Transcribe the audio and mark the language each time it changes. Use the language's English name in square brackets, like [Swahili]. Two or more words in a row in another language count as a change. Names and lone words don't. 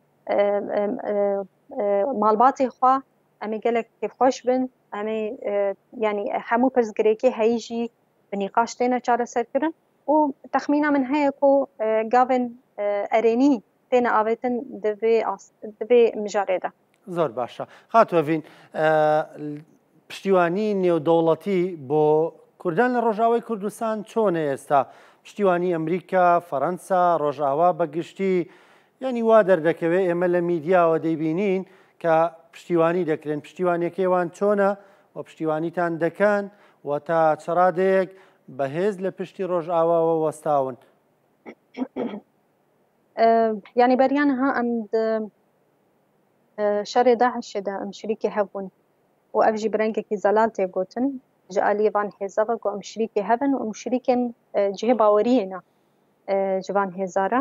[Kurdish] malbatê xwe em ê gelek kêfxweş bin em ê yani hemû pirsgirêkê heyî jî bi nîqaş têne çareserkirin û texmîna min heye ku gavên erênî têne avêtin di vê mijarê de. [Central Kurdish] زۆر باشە خاتوەڤین پشتیوانی نێودەوڵەتی بۆ کوردان لە ڕۆژاوای کوردستان چۆنە ئێستا پشتیوانی ئەمریکا فەڕەنسا ڕۆژاوا بەگشتی ینی وا دەردەکەوێت ئێمە لە میدیاوە دەیبینین کە پشتیوانی دەکرێن پشتیوانیەکەیوان چۆنە و پشتیوانیتان دەکەن و تا چڕادەیەک بەهێز لە پشتی ڕۆژئاواوە وەستاون. [Kurdish] Yani beriyanha em şerê Daişê de em şirîkê hebûn û ev jî bi rengekî zelal tê gotin ji aliyê van hêza ve ku em şirîkê hebin û şirîkên cihê baweriyê ne ji van hêza re.